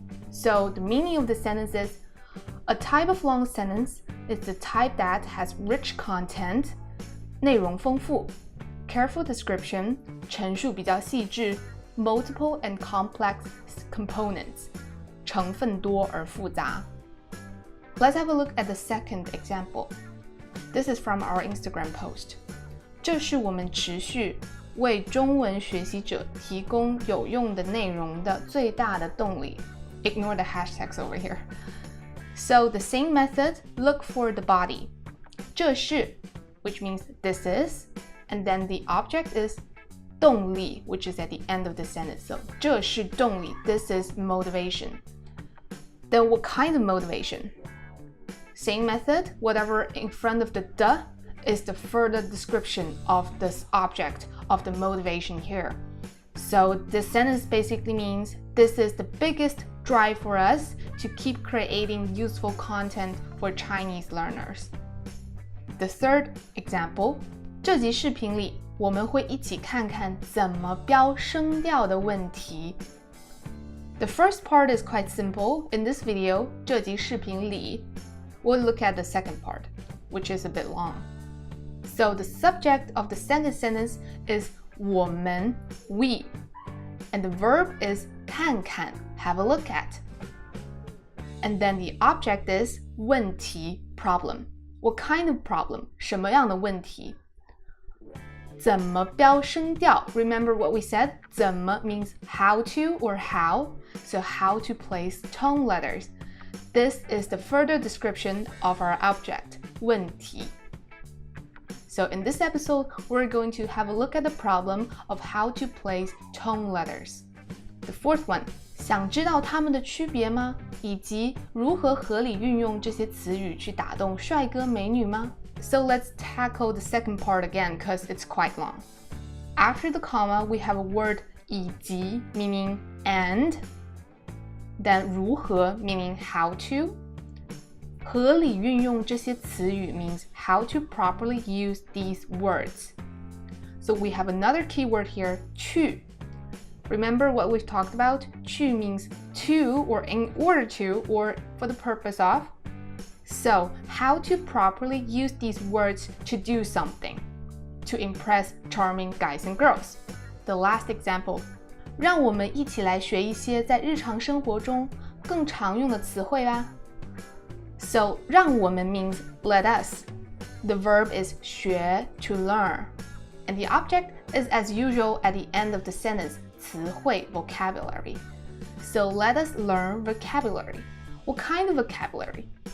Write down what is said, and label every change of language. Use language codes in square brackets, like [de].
[en] So the meaning of the sentence is, a type of long sentence is the type that has rich content, [zh] 内容丰富, [en] careful description, [zh] 陈述比较细致, [en] multiple and complex components, [zh] 成分多而复杂. [en] Let's have a look at the second example. This is from our Instagram post. [zh] 这是我们持续为中文学习者提供有用的内容的最大的动力. [en] Ignore the hashtags over here. So the same method, look for the body. 这是, which means this is, and then the object is 动力, which is at the end of the sentence. So [zh] 这是动力, [en] this is motivation. Then what kind of motivation? Same method, whatever in front of the 的 is the further description of this object, of the motivation here. So this sentence basically means this is the biggest drive for us to keep creating useful content for Chinese learners. The third example, [zh] 这集视频里我们会一起看看怎么标声调的问题. [en] The first part is quite simple. In this video, [zh] 这集视频里 [en] we'll look at the second part, which is a bit long. So the subject of the second sentence is 我们, we, and the verb is 看看 have a look at. And then the object is 问题 problem. What kind of problem? [zh] 什么样的问题？怎么标声调 [en] Remember what we said? 怎么 means how to or how. So how to place tone letters. This is the further description of our object, 问题. So in this episode, we're going to have a look at the problem of how to place tone letters. The fourth one, [zh] 想知道它们的区别吗？以及如何合理运用这些词语去打动帅哥美女吗？ [en] So let's tackle the second part again because it's quite long. After the comma, we have a word 以及 meaning and, then 如何 meaning how to. [zh] 合理运用这些词语 [en] means how to properly use these words. So we have another keyword here, 去. Remember what we've talked about? 去 means to or in order to or for the purpose of. So how to properly use these words to do something, to impress charming guys and girls. The last example. [zh] 让我们一起来学一些在日常生活中更常用的词汇吧。 [en] So [zh] 让我们 [en] means let us. The verb is 学 to learn. And the object is as usual at the end of the sentence, 词汇 vocabulary. So let us learn vocabulary. What kind of vocabulary?